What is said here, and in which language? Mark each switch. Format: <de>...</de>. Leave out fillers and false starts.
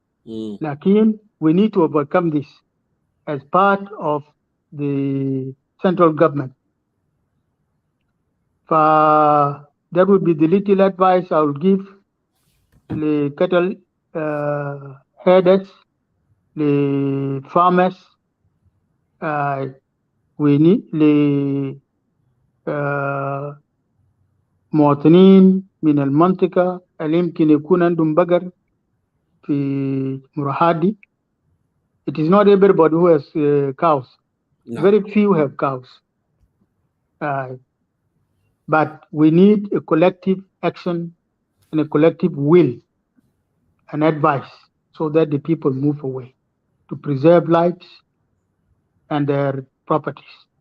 <en>Lakin, we need to overcome this as part of the central government. That would be the little advice I will give the cattle headers, the farmers. We need the</en> <ar>مواطنين من المنطقة اللي يمكن يكون عندهم بقر في مرحادي.</ar> <en>It is not everybody who has cows. No. Very few have cows. But we need a collective action and a collective will and advice so that the people move away to preserve lives and their properties.</en>